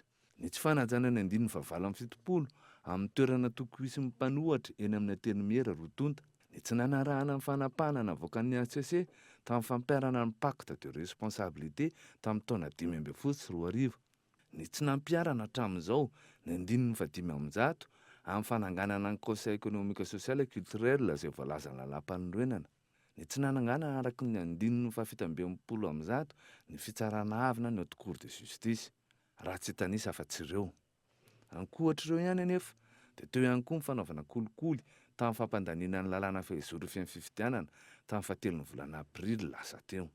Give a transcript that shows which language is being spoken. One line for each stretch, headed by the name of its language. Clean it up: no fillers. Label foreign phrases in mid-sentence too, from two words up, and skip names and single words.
Malagasy: Ny tsy fanajana ny andininy fa 7 amin'ny toerana tokony hisy mpanohatra eny amin'ny anteny mera Rotonta. Ny tsy nanarahana ny fanapahana navoakan'ny ACC tamin'ny fampiarana ny
French: pacte de responsabilité
Malagasy: tamin'ny taona 2014. Ny tsy nampiarana hatramin'izao ny 15 amin'ny fananganana ny
French: conseil économique social et culturel
Malagasy: izay voalaza ny lalam-panorenana. Ny tsy nananganana araka ny 15 ny fitsarana avina ny
French: haute cour de justice.
Malagasy: Raha tsy tanisa afa-tsy ireo. Ankoatr'ireo ihany anefa dia teo ihany koa ny fanaovana kolikoly tamin'ny fampandaniana ny lalàna fehizoro fifidianana tamin'ny 7 volana avrily lasa teo.